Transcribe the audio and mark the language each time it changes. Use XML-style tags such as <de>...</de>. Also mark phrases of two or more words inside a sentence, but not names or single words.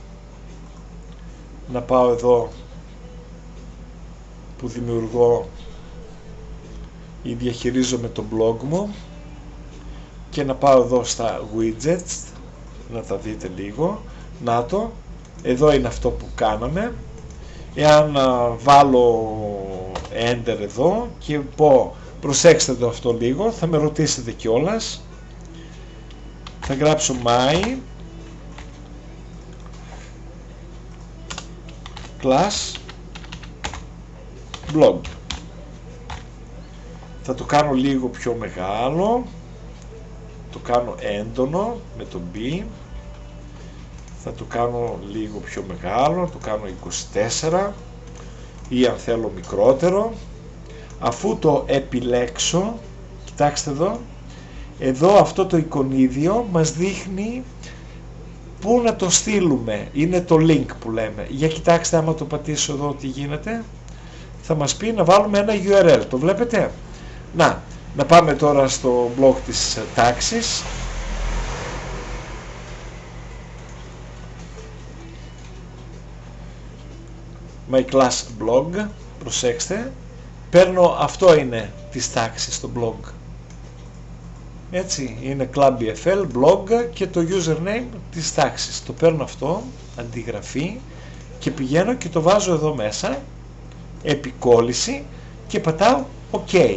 <el>Να πάω εδώ που δημιουργώ ή διαχειρίζομαι το blog μου και να πάω εδώ στα widgets να τα δείτε λίγο. Να το, εδώ είναι αυτό που κάναμε. Εάν βάλω enter εδώ και πω προσέξτε το αυτό λίγο, θα με ρωτήσετε κιόλας. Θα γράψω</el> <en>my class blog.</en> <el>Θα το κάνω λίγο πιο μεγάλο, το κάνω έντονο με το B, θα το κάνω λίγο πιο μεγάλο, το κάνω 24 ή αν θέλω μικρότερο. Αφού το επιλέξω, κοιτάξτε εδώ αυτό το εικονίδιο μας δείχνει πού να το στείλουμε, είναι το link που λέμε. Για κοιτάξτε, άμα το πατήσω εδώ τι γίνεται, θα μας πει να βάλουμε ένα URL, το βλέπετε. Να πάμε τώρα στο blog της τάξης.</el> <en>My class blog,</en> <el>προσέξτε, παίρνω, αυτό είναι της τάξης το blog. Έτσι, είναι Club EFL blog και το username της τάξης. Το παίρνω αυτό, αντιγραφή και πηγαίνω και το βάζω εδώ μέσα, επικόλληση και πατάω OK.</el>